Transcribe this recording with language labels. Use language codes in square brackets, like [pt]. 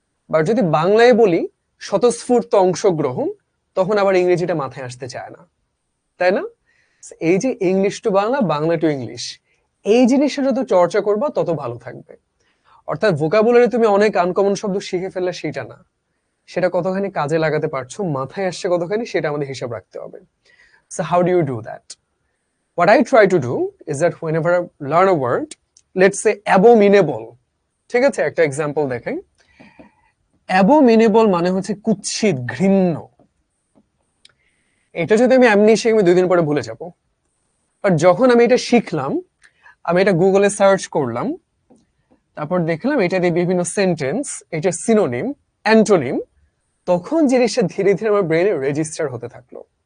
[bn] But যদি বাংলায় বলি স্বতঃস্ফূর্ত অংশগ্রহণ, তখন আবার ইংরেজিটা মাথায় আসতে চায় না, তাই না? এই যে English to Bangla, Bangla to English, এই জিনিসটা যত চর্চা করবা তত ভালো থাকবে। অর্থাৎ ভোকাবুলারি তুমি অনেক আনকমন শব্দ শিখে ফেললে সেটা না, সেটা কতখানি কাজে লাগাতে পারছো, মাথায় আসছে কতখানি, সেটা আমাদের হিসাব রাখতে হবে। [en] So how do you do that? What I try to do is that whenever I learn a word, let's say abominable, [bn] ঠিক আছে, একটা এক্সাম্পল দেখাই। abominable মানে হচ্ছে কুৎসিত, ঘৃণ্য। এটা যদি আমি এমনি শিখে আমি 2 দিন পরে ভুলে যাব। বাট যখন আমি এটা শিখলাম, আমি এটা গুগলে সার্চ করলাম, তারপর দেখলাম এটা দিয়ে বিভিন্ন সেন্টেন্স, এটা সিনোনিম, অ্যান্টোনিম, তখন জিনিসটা ধীরে ধীরে আমার ব্রেনে রেজিস্টার হতে থাকলো।